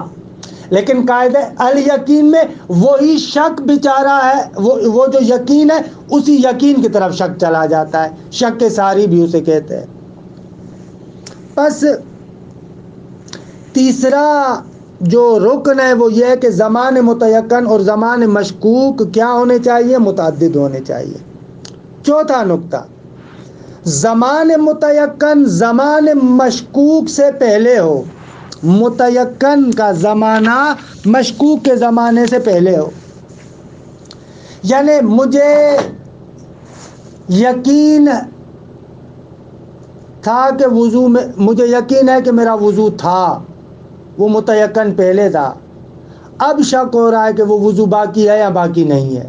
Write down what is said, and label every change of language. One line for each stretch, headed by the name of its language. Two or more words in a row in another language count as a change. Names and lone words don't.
Urdu: لیکن قاعدہ الیقین میں وہی شک بیچارہ ہے، وہ جو یقین ہے اسی یقین کی طرف شک چلا جاتا ہے، شک ساری بھی اسے کہتے ہیں۔ بس تیسرا جو رکن ہے وہ یہ ہے کہ زمان متیقن اور زمان مشکوک کیا ہونے چاہیے؟ متعدد ہونے چاہیے۔ چوتھا نقطہ، زمان متیقن زمان مشکوک سے پہلے ہو، متیقن کا زمانہ مشکوک کے زمانے سے پہلے ہو۔ یعنی مجھے یقین تھا کہ وضو میں، مجھے یقین ہے کہ میرا وضو تھا، وہ متیقن پہلے تھا، اب شک ہو رہا ہے کہ وہ وضو باقی ہے یا باقی نہیں ہے۔